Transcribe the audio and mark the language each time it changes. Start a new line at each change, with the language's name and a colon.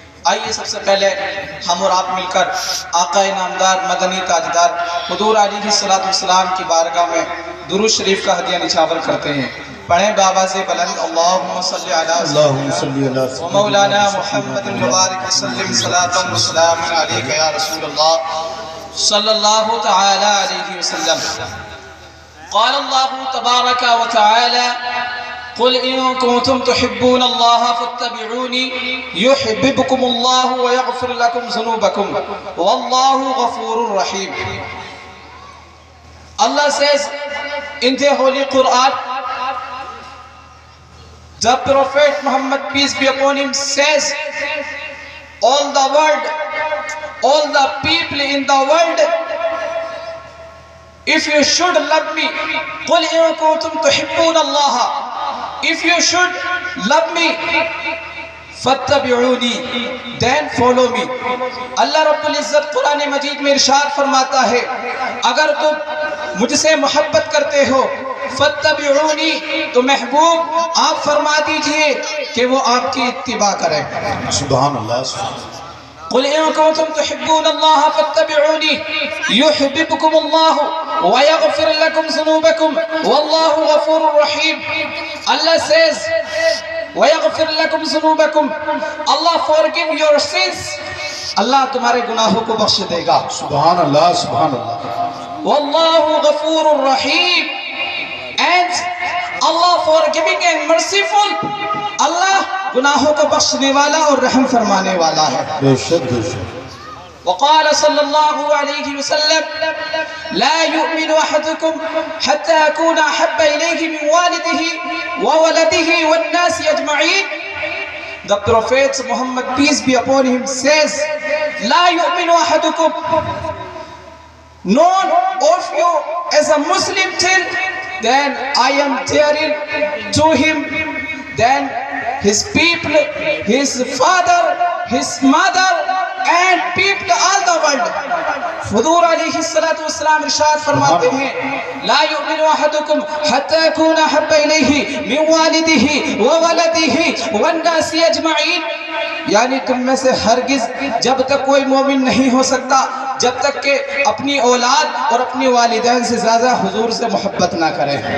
Urdu: آئیے سب سے پہلے ہم اور آپ مل کر آقا نامدار مدنی تاجدار حضور علیہ السلام کی بارگاہ میں درود شریف کا ہدیہ نچھاور کرتے ہیں. پڑھیں بابا سے بلند:
Arabic: اللہم صلی علی مولانا محمد مبارک وسلم صلاۃ و سلام علیک یا رسول اللہ صلی اللہ تعالی علیہ وسلم. قال الله تبارك وتعالى: قل إن كنتم تحبون الله فاتبعوني يحببكم الله ويغفر لكم ذنوبكم والله غفور رحيم.
English: Allah says in the Holy Quran, the Prophet Muhammad, peace be upon him, says, all the world, all the people in the world, if you should love me,
Arabic: قُلْ إِن كُنتُمْ تُحِبُّونَ اللَّهَ,
English: if you should love me,
Arabic: فَاتَّبِعُونِي,
English: then follow me.
Urdu: اللہ رب العزت قرآن مجید میں ارشاد فرماتا ہے، اگر تم مجھ سے محبت کرتے ہو
Arabic: فَاتَّبِعُونِي،
Urdu: تو محبوب آپ فرما دیجئے کہ وہ آپ کی اتباع کریں. سبحان اللہ.
Arabic: قل إن كنتم تحبون الله فاتبعوني يحببكم الله ويغفر لكم ذنوبكم والله غفور رحيم.
English: Allah says,
Arabic: ويغفر لكم ذنوبكم,
English: Allah forgive your sins,
Urdu: اللہ تمہارے گناہوں کو بخش دے گا. سبحان اللہ. سبحان اللہ.
Arabic: والله غفور رحيم,
English: and Allah forgiving and merciful.
Urdu: اللہ گناہوں کو بخشنے والا اور رحم فرمانے والا ہے. بے شک بے شک.
Arabic: وقال صلی اللہ علیہ وسلم: لا يؤمن أحدكم حتى أكون أحب إليه من والده وولده والناس أجمعين.
English: The Prophet Muhammad, peace be upon him, says,
Arabic: لا يؤمن أحدكم,
English: none of you as a Muslim till then I am dearer to him than his people, his father, his mother, and people all the world.
Urdu: حضور علیہ السلام ارشاد فرماتے ہیں:
Arabic: لا يؤمن أحدكم حتى يكون أحب إليه من والده وولده والناس أجمعين.
Urdu: یعنی تم میں سے ہرگز جب تک کوئی مومن نہیں ہو سکتا جب تک کہ اپنی اولاد اور اپنی والدین سے زیادہ حضور سے محبت نہ کرے.